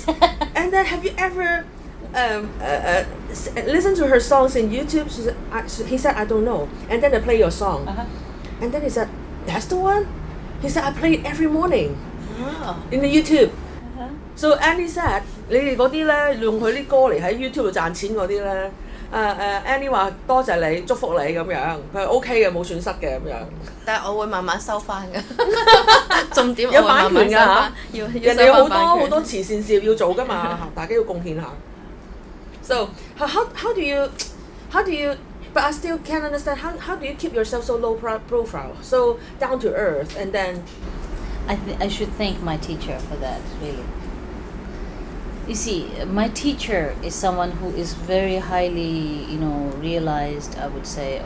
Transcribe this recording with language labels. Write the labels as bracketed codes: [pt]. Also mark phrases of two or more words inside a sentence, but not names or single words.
[en] And then, have you ever listened to her songs in YouTube? He said, I don't know. And then I play your song. Uh-huh. And then he said, that's the one? He said, I play it every morning in the YouTube. Uh-huh. So Annie said, [yue] 你哋嗰啲咧用佢啲歌嚟喺 YouTube 度賺錢嗰啲咧，Annie 話多謝你，祝福你咁樣，佢係 OK 嘅，冇損失嘅咁樣。但係我會慢慢收翻㗎。重點有版權㗎嚇，人哋有好多慈善事業要做㗎嘛，大家要貢獻下。 [en] So how do you but I still can't understand how do you keep yourself so low profile, so down to earth, and then I should thank my teacher for that, really. You see, my teacher is someone who is very highly, realized, I would say.